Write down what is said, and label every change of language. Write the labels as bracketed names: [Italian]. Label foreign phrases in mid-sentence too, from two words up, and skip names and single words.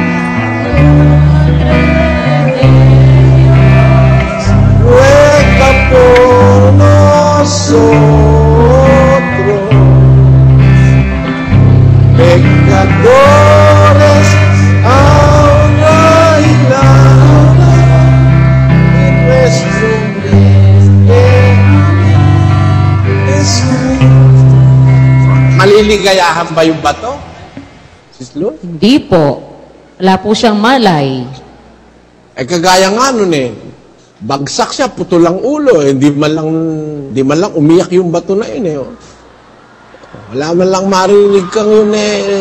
[Spanish] ruega por nosotros, pecadores, ahora y la hora de nuestro Jesús. [Filipino] Maliligayahan ba yung bato? Sislo? Hindi po. Wala po siyang malay. Eh kagaya nga nun eh. Bagsak siya, putol ang ulo eh. Di man lang umiyak yung bato na yun eh. Oh. Wala man lang marinig kang yun eh.